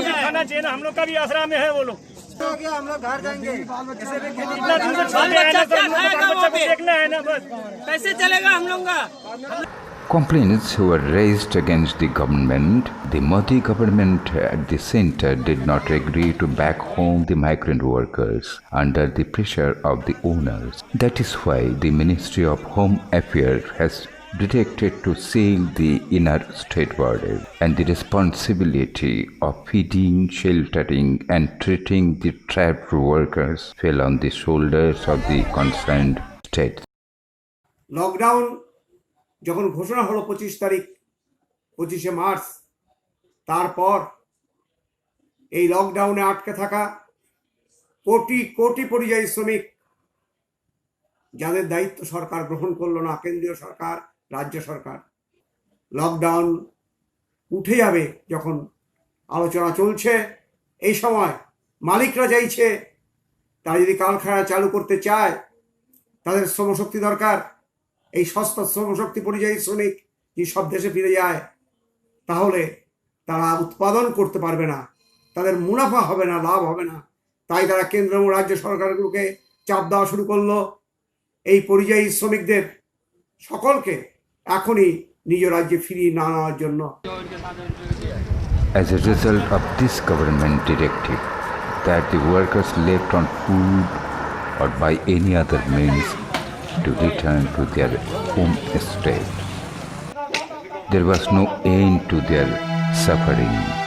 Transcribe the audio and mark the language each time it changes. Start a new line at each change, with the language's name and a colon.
Hindi: खाना चाहिए ना, हम लोग का भी आसरा में है वो लोग। हम लोग घर जाएंगे। इतना दूर से छोटे हैं ना, तो देखना है ना, बस कैसे चलेगा हम लोग का?
English: Complaints were raised against the government. The Modi government at the center did not agree to back home the migrant workers under the pressure of the owners. That is why the Ministry of Home Affairs has directed to seal the inner state border, and the responsibility of feeding, sheltering and treating the trapped workers fell on the shoulders of the concerned states.
Bangla: Lockdown যখন ঘোষণা হলো 25 March, তারপর এই লকডাউনে আটকে থাকা কোটি কোটি পরিযায়ী শ্রমিক যাদের দায়িত্ব সরকার গ্রহণ করলো না, কেন্দ্রীয় সরকার, রাজ্য সরকার, লকডাউন উঠে যাবে যখন আলোচনা চলছে, এই সময় মালিকরা চাইছে তারা যদি কারখানা চালু করতে চায় তাদের শ্রমশক্তি দরকার। এই সস্তা শ্রমশক্তি পরিযায়ী শ্রমিক যদি সব দেশে ফিরে যায় তাহলে তারা উৎপাদন করতে পারবে না, তাদের মুনাফা হবে না, লাভ হবে না। তাই তারা কেন্দ্র এবং রাজ্য সরকারগুলোকে চাপ দেওয়া শুরু করলো এই পরিযায়ী শ্রমিকদের সকলকে এখনই নিজ রাজ্যে ফিরিয়ে না নেওয়ার জন্য।
English: As a result of this government directive that the workers left on food or by any other means to return to their home state, there was no end to their suffering.